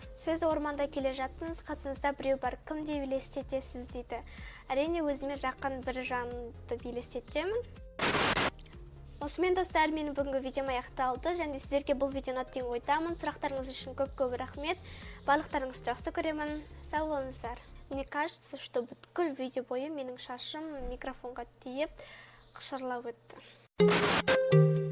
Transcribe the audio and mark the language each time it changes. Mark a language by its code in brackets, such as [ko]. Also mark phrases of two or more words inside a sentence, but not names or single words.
[kk] Сіз орманда келе жаттыңыз, қасыңызда біреу бар, кімде елестетесіз дейді. Әрине өзіме жақын бір жанды елестетемін. Осымен достар, менің бүгінгі видеом аяқталды, және сіздерге бұл видеоны тең ойдамын. Сұрақтарыңыз үшін көп рахмет. Барлықтарыңызды жақсы көремін. Сау болыңыздар. [ru] Мне кажется, что [kk] бүткіл видео бойы менің шашым микрофонға тиіп қышырлап өтті.